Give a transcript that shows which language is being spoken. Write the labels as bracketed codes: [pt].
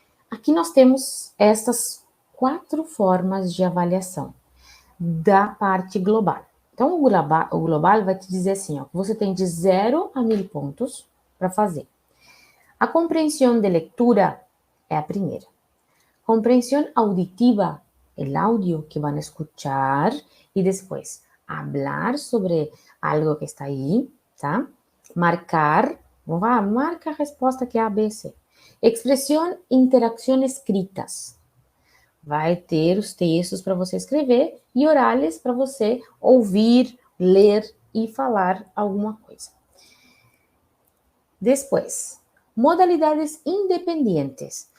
[pt] Aqui nós temos essas 4 formas de avaliação da parte global. Então, o global vai te dizer assim, ó, que você tem de 0 a 1000 pontos para fazer. A compreensão de leitura é a primeira. Compreensão auditiva, [es] el audio que van a escuchar y después hablar sobre algo que está ahí, ¿tá? [pt] Marcar, marca a resposta que é A, B, C. Expressão, interação escritas. Vai ter os textos para você escrever e orales para você ouvir, ler e falar alguma coisa. Depois, modalidades independentes.